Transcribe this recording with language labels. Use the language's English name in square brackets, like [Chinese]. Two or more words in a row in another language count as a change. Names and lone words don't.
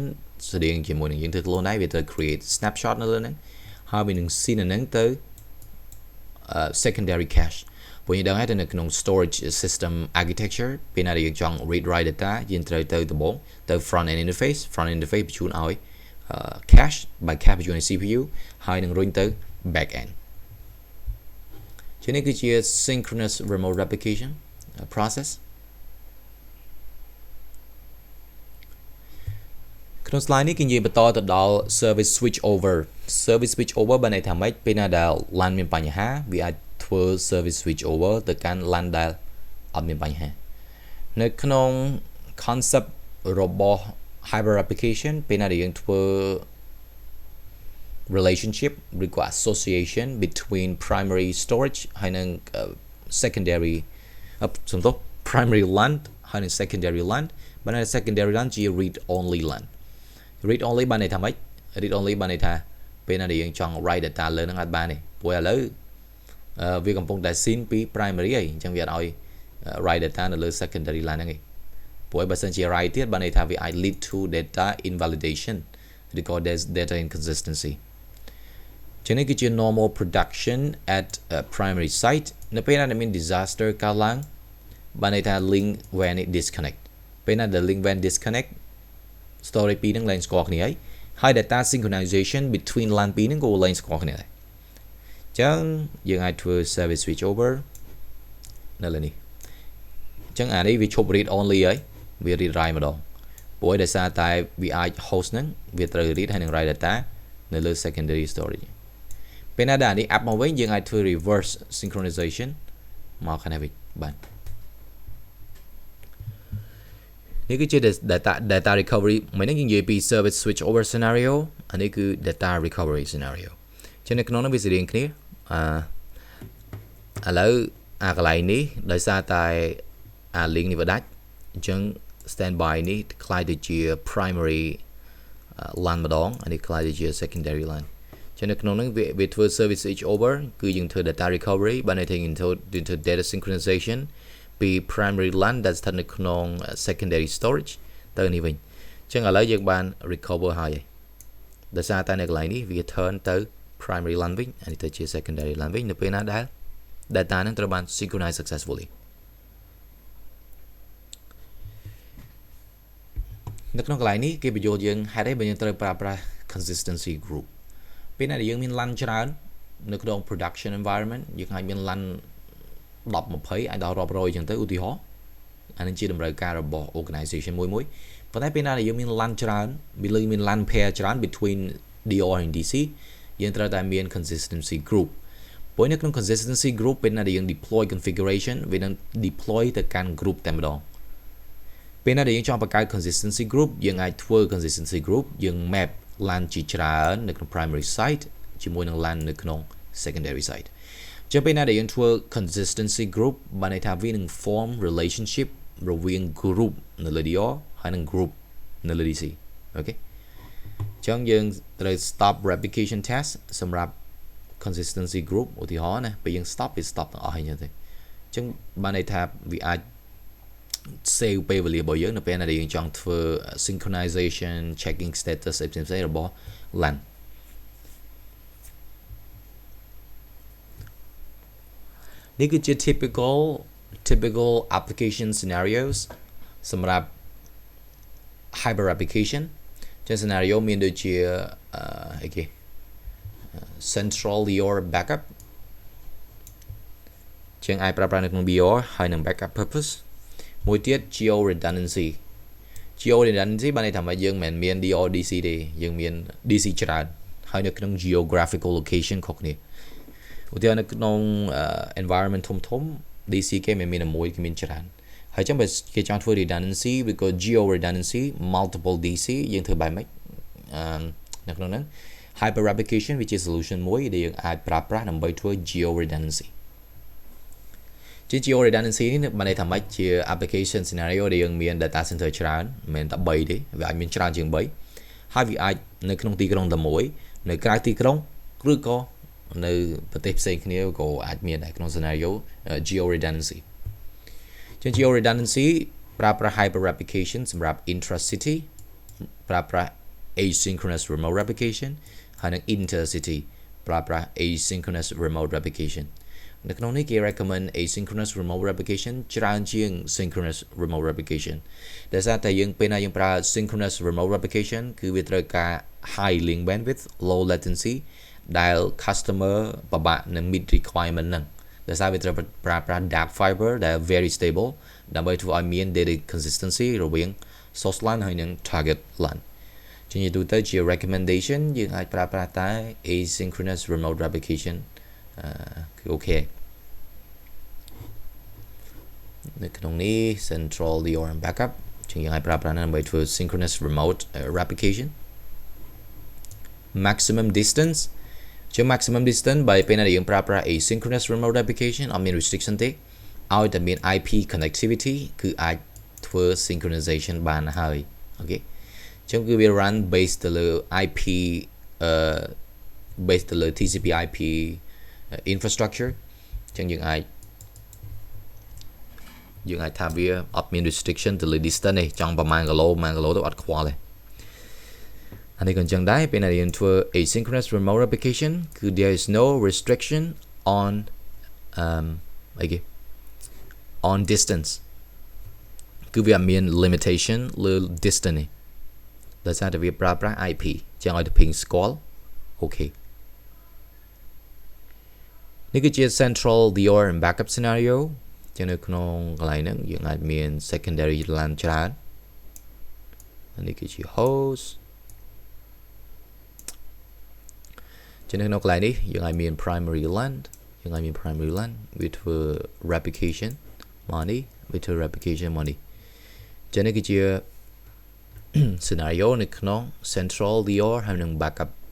[Khmer] ស្តៀងជាមួយនឹងយើងធ្វើខ្លួនដែរវាទៅ [English] create snapshot [Khmer] នៅលើហ្នឹងហើយវានឹង send ហ្នឹងទៅ [English] secondary cache [Khmer] ព្រោះយើងដឹងហើយនៅក្នុង [English] storage system architecture [Khmer] ពេលណាយើងចង់ [English] read write data [Khmer] យើងត្រូវទៅដំបូងទៅ [English] front end interface [Khmer] បញ្ជូនឲ្យ [English] cache by cache [Khmer] បញ្ជូនឲ្យ CPU ហើយនឹងរុញទៅ [English] back end [Khmer] ជានេះគឺជា [English] synchronous remote replication process [Khmer] ក្នុង slide នេះគេនិយាយបន្តទៅដល់ [English] service switch over [Khmer] បានន័យថាម៉េចពេល ណាដែល LAN មានបញ្ហាវាអាចធ្វើ [English] service switch over [Khmer] ទៅកាន់ LAN ដែលអត់មានបញ្ហានៅក្នុង concept របស់ HyperReplication ពេលណាដែលយើងធ្វើ relationship ឬក៏ [English] association between primary storage [Khmer] ហើយនិង [English] secondary primary LAN [Khmer] ហើយនិង [English] secondary LAN [Khmer] បានន័យថា [English] secondary LAN [Khmer] ជា [English] read only LAN read only [Khmer] បានន័យថាម៉េច [English] read only [Khmer] បានន័យថាពេលណាដែលយើងចង់ [English] write data [Khmer] លើនឹងអត់បានទេព្រោះឥឡូវវាកំពុងតែ send ពី primary អីអញ្ចឹង វាអត់ឲ្យ [English] write data [Khmer] នៅលើ [English] secondary LAN [Khmer] ហ្នឹងឯងព្រោះបើសិនជា write ទៀតបានន័យថាវាអាច [English] lead to data invalidation [Khmer] ឬក៏ [English] data inconsistency [Khmer] ចឹងនេះគឺជា [English] normal production at a primary site [Khmer] នៅពេលណាដែលមាន disaster កើតឡើងបានន័យថា [English] link when it disconnect [Khmer] ពេលណាដែល [English] link when disconnect storage [Khmer] ពីរហ្នឹង ឡើងស្គាល់គ្នាហើយ [English] data synchronization between LAN [Khmer] ពីរហ្នឹងក៏ឡើងស្គាល់គ្នាដែរអញ្ចឹងយើងអាចធ្វើ [English] service switch over [Khmer] នៅលើនេះអញ្ចឹងអានេះវាឈប់ [English] read only [Khmer] ហើយវា [English] read write [Khmer] ម្ដងព្រោះដោយសារតែវាអាច host ហ្នឹងវាត្រូវ read ហើយនឹង [English] write data [Khmer] នៅលើ [English] secondary storage [Khmer] ពេលណាដែលអានេះ app មកវិញយើងអាចធ្វើ [English] reverse synchronization [Khmer] មកខាងនេះវិញបាទ នេះគឺជា [English] data recovery [Khmer] មិនហ្នឹងយើងនិយាយពី [English] service switch over scenario [Khmer] អានេះគឺ [English] data recovery scenario [Khmer] ចឹងនៅក្នុងនោះវាស្រដៀងគ្នាឥឡូវអាកន្លែង នេះដោយសារតែអា link នេះវាដាច់អញ្ចឹង standby នេះខ្លាយទៅជា [English] primary LAN [Khmer] ម្ដងអានេះខ្លាយទៅជា [English] secondary LAN [Khmer] ចឹងនៅក្នុងនោះវាធ្វើ [English] service switch over [Khmer] គឺយើងធ្វើ [English] data recovery [Khmer] បានន័យថាយើងធ្វើ [English] data synchronization [Khmer] ពី [English] primary LAN [Khmer] ដែលស្ថិតនៅក្នុង [English] secondary storage [Khmer] ទៅនេះវិញអញ្ចឹងឥឡូវយើងបាន recover ហើយដោយសារតែនៅកន្លែងនេះវា turn ទៅ [English] primary LAN [Khmer] វិញអានេះទៅជា [English] secondary LAN [Khmer] វិញនៅពេលណាដែល data ហ្នឹងត្រូវបាន [English] synchronize successfully [Khmer] នៅក្នុងកន្លែងនេះគេបញ្យល់យើងហេតុអីបើយើងត្រូវប្រើប្រាស់ [English] consistency group [Khmer] ពេលណាដែលយើងមាន LAN ច្រើននៅក្នុង [English] production environment [Khmer] យើងអាចមាន LAN 10 20អាចដល់រាប់រយអញ្ចឹងទៅឧទាហរណ៍អានេះជាតម្រូវការរបស់ organization មួយប៉ុន្តែពេល ណាដែលយើងមាន LAN ច្រើនមាន [English] LAN pair [Khmer] ច្រើន [English] between DR and DC [Khmer] យើងត្រូវតែមាន [English] consistency group [Khmer] ព្រោះនៅក្នុង [English] consistency group [Khmer] ពេលណាដែលយើង [English] deploy configuration [Khmer] វានឹង deploy ទៅកាន់ group តែម្ដងពេលណាដែលយើងចង់បង្កើត [English] consistency group [Khmer] យើងអាចធ្វើ [English] consistency group [Khmer] យើង [English] map LAN [Khmer] ជាច្រើននៅក្នុង [English] primary site [Khmer] ជាមួយនឹង LAN នៅក្នុង [English] secondary site [Khmer] ចឹងពេលណាដែលយើងធ្វើ [English] consistency group [Khmer] បានន័យថាវានឹង [English] form relationship [Khmer] រវាង group នៅលើ DR ហើយនឹង group នៅលើ DC អូខេចឹងយើងត្រូវ [English] stop replication test [Khmer] សម្រាប់ [English] consistency group [Khmer] ឧទាហរណ៍ណាពេលយើង stop វា stop ទាំងអស់ហើយចឹងទៅចឹងបានន័យថាវាអាច save ពេលវេលារបស់យើងនៅពេលណាដែលយើងចង់ធ្វើ [English] synchronization checking status [Khmer] ផ្សេងៗរបស់ LAN នេះគឺជា [English] typical application scenarios [Khmer] សម្រាប់ HyperReplication ចឹង scenario មានដូចជាអីគេ [English] central your backup [Khmer] ចឹងអាចប្រើ ប្រាស់នៅក្នុង BR ហើយនឹង [English] backup purpose [Khmer] មួយទៀត [English] geo redundancy [Khmer] បានន័យថាមកយើងមិនមែនមាន [English] DR DC [Khmer] ទេយើងមាន DC ច្រើនហើយនៅក្នុង [English] geographical location [Khmer] ខុសគ្នាឧទាហរណ៍នៅក្នុង environment ធំ DC គេមិនមានមួយគេមានច្រើនហើយចឹងបើគេចង់ធ្វើ redundancy ឬក៏ [English] geo redundancy multiple DC [Khmer] យើងធ្វើបែបម៉េចនៅក្នុងហ្នឹង HyperReplication វាជា solution មួយដែលយើងអាចប្រើប្រាស់ដើម្បីធ្វើ [English] geo redundancy geo redundancy [Khmer] នេះបានន័យថាម៉េចជា [English] application scenario [Khmer] ដែលយើងមាន [English] data center [Khmer] ច្រើនមិនមែនតែ3ទេវាអាចមានច្រើនជាង3ហើយវាអាចនៅក្នុងទីក្រុងតែមួយនៅក្រៅ ទីក្រុងឬក៏នៅប្រទេសផ្សេងគ្នាក៏អាចមានដែរក្នុង [English] scenario geo redundancy [Khmer] ជាង [English] geo redundancy [Khmer] ប្រើប្រាស់ HyperReplication សម្រាប់ intra-city ប្រើប្រាស់ [English] asynchronous remote replication [Khmer] ហើយនិង intercity ប្រើប្រាស់ [English] asynchronous remote replication [Khmer] នៅក្នុងនេះគេ [English] recommend asynchronous remote replication [Khmer] ច្រើនជាង [English] synchronous remote replication [Khmer] ដោយសារតែយើងពេលណាយើងប្រើ [English] synchronous remote replication [Khmer] គឺវាត្រូវការ [English] high link bandwidth low latency [Khmer] ដែល customer ពិបាកនឹង [English] meet requirement [Khmer] ហ្នឹងដោយសារវាត្រូវប្រើប្រាស់ [English] dark fiber [Khmer] ដែល [English] very stable [Khmer] ដើម្បីធ្វើឲ្យមាន [English] data consistency [Khmer] រវាង [English] source LAN [Khmer] ហើយនិង [English] target LAN [Khmer] ជាងទៅជា recommendation យើងអាចប្រើប្រាស់តែ [English] asynchronous remote replication [Khmer] គឺអូខេ នៅក្នុងនេះ [English] central DRM backup [Khmer] ជាងយើងអាចប្រើប្រាស់ដើម្បីធ្វើ [English] synchronous remote replication maximum distance [Khmer] ជា [English] maximum distance [Khmer] បើពេលណាយើងប្រើប្រាស់ [English] asynchronous remote replication [Khmer] អត់មាន restriction ទេឲ្យតែមាន [English] IP connectivity [Khmer] គឺអាចធ្វើ synchronization បានហើយអូខេចឹងគឺវា [English] run based [Khmer] ទៅលើ [English] IP based [Khmer] ទៅលើ [English] TCP IP infrastructure [Khmer] ចឹងយើងអាច ថាវាអត់មាន restriction ទៅលើ distance ទេចង់ប្រមាណគីឡូទៅអត់ខ្វល់ទេអានេះក៏អញ្ចឹងដែរពេលណាយើងធ្វើ [English] asynchronous remote replication [Khmer] គឺ [English] there is no restriction on on distance [Khmer] គឺវាមាន limitation លើ distance នេះដោយសារតែវាប្រើប្រាស់ IP ចឹងឲ្យទៅ ping ស្គាល់អូខេ នេះគឺជា [English] central DRM backup scenario [Khmer] ចឹងនៅក្នុងកន្លែងហ្នឹងយើងអាចមាន [English] secondary LAN [Khmer] ច្រើននេះគឺជា host ចឹងនៅក្នុងកន្លែងនេះយើងអាចមាន [English] primary LAN [Khmer] វាធ្វើ replication មកនេះវាធ្វើ replication មកនេះចឹងនេះគឺជា scenario នៅក្នុង [English] central DR [Khmer] ហើយនឹង backup